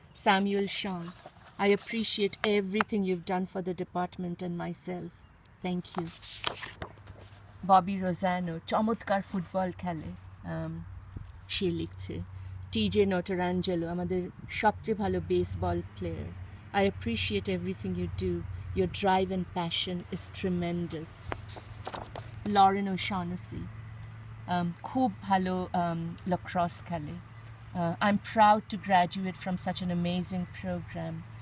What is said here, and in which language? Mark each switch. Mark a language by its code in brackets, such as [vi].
[en] Samuel Sean, I appreciate everything you've done for the department and myself. Thank you. [bn] Bobby Rosano, চমৎকার football খেলে, সে লিখছে। TJ Notarangelo, আমাদের সবচেয়ে ভালো baseball player. [en] I appreciate everything you do. Your drive and passion is tremendous. [bn] Lauren O'Shaughnessy, খুব ভালো lacrosse খেলে। [en] I'm proud to graduate from such an amazing program.